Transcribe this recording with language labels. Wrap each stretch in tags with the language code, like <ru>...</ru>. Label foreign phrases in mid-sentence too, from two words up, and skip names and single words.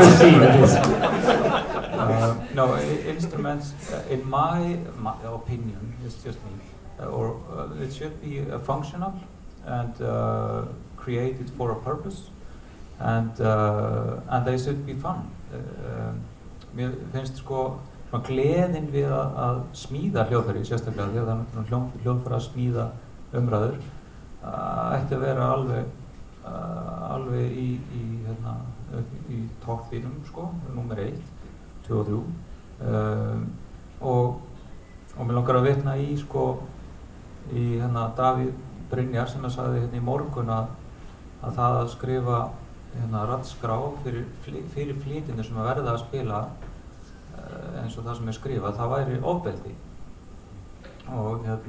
<en>that. No, instruments, in my opinion, it's just me, it should be functional and created for a purpose, and they should be fun.</en> <is>Mér finnst sko gleðin við að smíða hljóðfæri, sérstaklega því að það er hljóðfæri að smíða umræður, ætti að vera alveg í toppinum, sko, númer 1, 2 og 3, og mér langar að vitna í, sko, í Davíð Brynjar sem sagði í morgun að það að skrifa raddskrá fyrir flytjendur sem að verða að spila eins og það sem skrifað, það væri ofbeldi, og</is>